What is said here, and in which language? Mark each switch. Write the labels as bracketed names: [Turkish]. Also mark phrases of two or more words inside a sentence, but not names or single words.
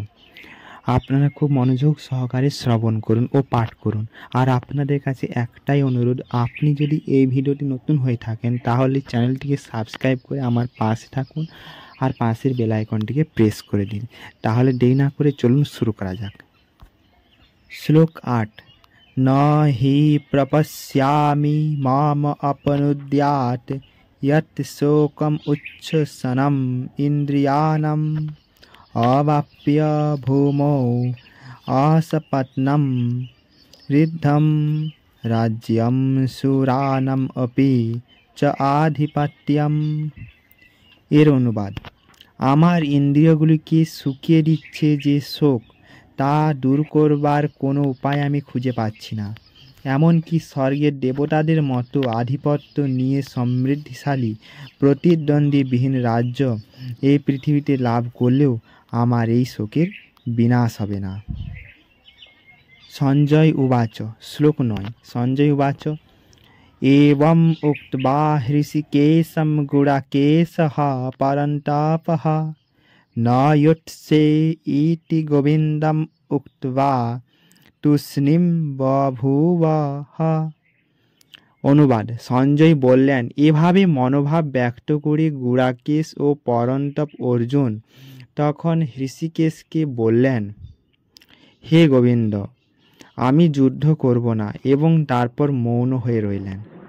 [Bangla] আপনারা খুব মনোযোগ সহকারে শ্রবণ করুন ও পাঠ করুন। আর আপনাদের কাছে একটাই অনুরোধ, আপনি যদি এই ভিডিওটি নতুন হয়ে থাকেন তাহলে চ্যানেলটিকে সাবস্ক্রাইব করে আমার পাশে থাকুন আর পাশের বেল আইকনটিকে প্রেস করে দিন। তাহলে দেরি না করে চলুন শুরু করা যাক। শ্লোক 8। [Sanskrit] न हि प्रपश्यामि माम अपनुद्यात् यत् शोकम् उच्छ्वसनम् इन्द्रियाणम् अवाप्य भूमौ असपत्नं ऋद्धं राज्यं सुरानम् अपि च आधिपत्यम्। [Bangla] এর অনুবাদ: আমার ইন্দ্রিয়গুলিকে শুকিয়ে দিচ্ছে যে শোক, তা দূর করবার কোনো উপায় আমি খুঁজে পাচ্ছি না। এমনকি স্বর্গের দেবতাদের মতো আধিপত্য নিয়ে সমৃদ্ধিশালী প্রতিদ্বন্দ্বীবিহীন রাজ্য এই পৃথিবীতে লাভ করলেও আমার এই শোকের বিনাশ হবে না। সঞ্জয় উবাচ। শ্লোক 9। [Sanskrit] সঞ্জয় উবাচ एवम् उक्त्वा हृषिकेशं गुडाकेशः परन्तापः न युत्से इति गोविन्दम् उक्त्वा তুষ্ণীম বভূবঃ। [Bangla] অনুবাদ: সঞ্জয় বললেন, এভাবে মনোভাব ব্যক্ত করে গুড়াকেশ ও পরন্তপ অর্জুন তখন হৃষিকেশকে বললেন, হে গোবিন্দ, আমি যুদ্ধ করব না, এবং তারপর মৌন হয়ে রইলেন।